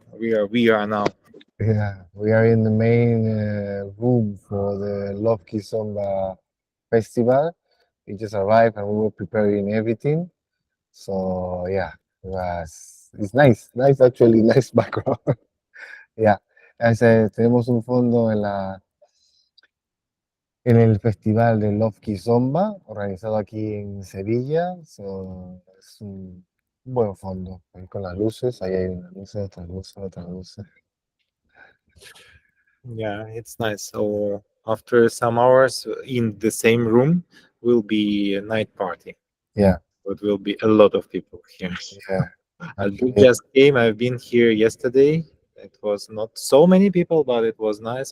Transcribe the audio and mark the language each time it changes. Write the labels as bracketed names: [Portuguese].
[English] We are now. Yeah. We are in the main room for the Love Kizomba festival. We just arrived and we were preparing everything. So yeah, it's nice, nice actually, nice background. Yeah. [Spanish] Tenemos un fondo en el festival de Love Kizomba, organizado aquí en Sevilla. Es un buen fondo, ahí con las luces, ahí hay una luz, otra luz, otra luz. [English] Yeah, it's nice. So after some hours in the same room will be a night party. Yeah, It will be a lot of people here. yeah, Albir actually, just came. I've been here yesterday. It was not so many people, but it was nice.